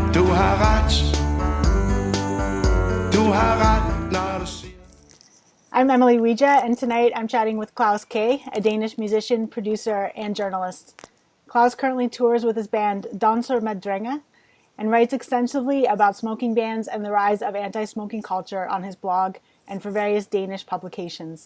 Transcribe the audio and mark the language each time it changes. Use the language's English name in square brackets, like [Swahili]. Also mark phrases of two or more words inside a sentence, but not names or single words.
[Danish] har ret. Du har ret, når du siger. [English] I'm Emily Weija, and tonight I'm chatting with Klaus K, a Danish musician, producer, and journalist. Klaus currently tours with his band Danser med Drenge and writes extensively about smoking bans and the rise of anti-smoking culture on his blog and for various Danish publications.